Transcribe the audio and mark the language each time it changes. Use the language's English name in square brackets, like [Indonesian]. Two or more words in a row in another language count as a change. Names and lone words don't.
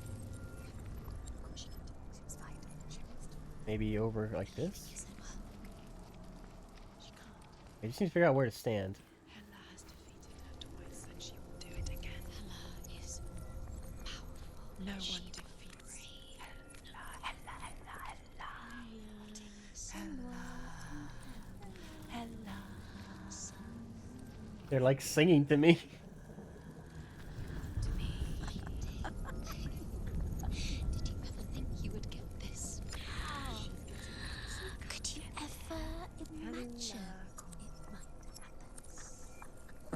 [English] Of course she can do it. She was fighting. She must. Maybe over like this? You said well. She can't. I just need to figure out where to stand. Hela has defeated her twice, and she will do it again. Hela is powerful. No She one will defeats free. Hela. Hela, Hela, Hela. Senua. Hela. They're like singing to me. To me. Did you ever think you would get this? Could you ever imagine it might happen?